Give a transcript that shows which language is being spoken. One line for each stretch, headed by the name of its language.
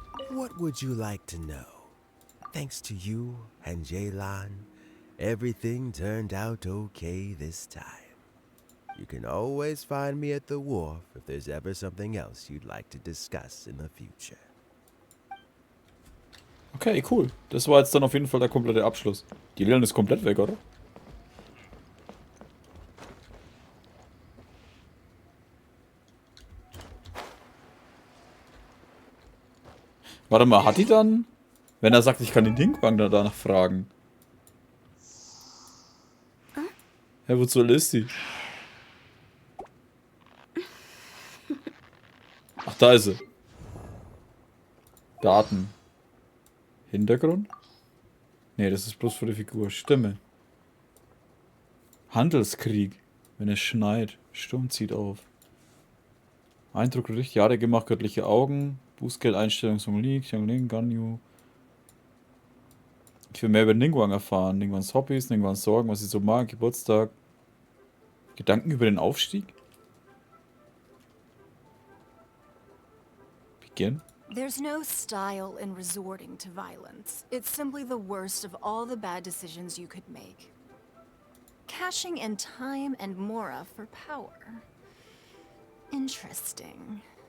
English: What would you like to know? Thanks to you and Yelan, everything turned out okay this time. You can always find me at the wharf if there's ever something else you'd like to discuss in the future. Okay, cool.
German: Das war jetzt dann auf jeden Fall der komplette Abschluss. Die Leon ist komplett weg, oder? Warte mal, hat die dann... Wenn er sagt, ich kann den Dingwang danach fragen. Hä, wozu ist die? Ach, da ist sie. Daten. Hintergrund? Nee, das ist bloß für die Figur. Stimme. Handelskrieg. Wenn es schneit. Sturm zieht auf. Eindruck richtig. Jahre gemacht, göttliche Augen. Bußgeldeinstellung zum League. Xiangling, Ganyu. Ich will mehr über Ningguang erfahren. Ningguangs Hobbys, Ningguangs Sorgen, was sie so mag, Geburtstag. Gedanken über den Aufstieg? Beginn?
English: There's no style in resorting to violence. It's simply the worst of all the bad decisions you could make. Cashing in time and mora for power. Interesting.